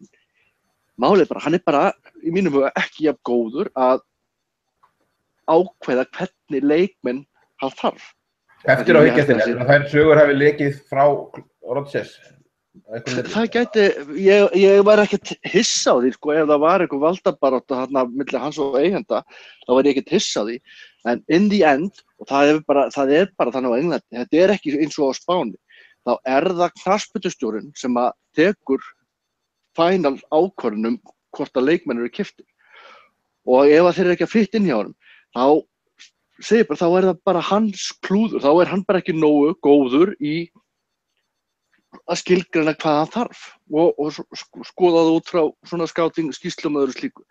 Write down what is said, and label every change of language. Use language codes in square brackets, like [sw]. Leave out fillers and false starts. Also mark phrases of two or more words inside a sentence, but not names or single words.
[is] Málið bara, hann er bara, í mínum huga, ekki jafn góður að ákveða hvernig leikmenn hann þarf. Eftir á hyggjastinni, þær sögur hafi lekið frá Rodgers? Það gæti, ég var ekkert hissa á því, sko, ef það var eitthvað valdabarátta þarna milli hans og eigenda, þá var ég ekkert hissa á því. [en] En in the end, [is] og það er bara þannig á Englandi, þetta er ekki eins og á Spáni, þá er það knattspyrnustjórinn sem að tekur final ákvörðun hvort að leikmenn eru keyptir. Og ef þeir eru ekki að fitta inn hjá honum, þá er það bara hans klúður, þá er hann bara ekki nógu góður í að skilgreina hvað hann þarf og skoða það út frá svona scouting skýrslum og öðru slíku.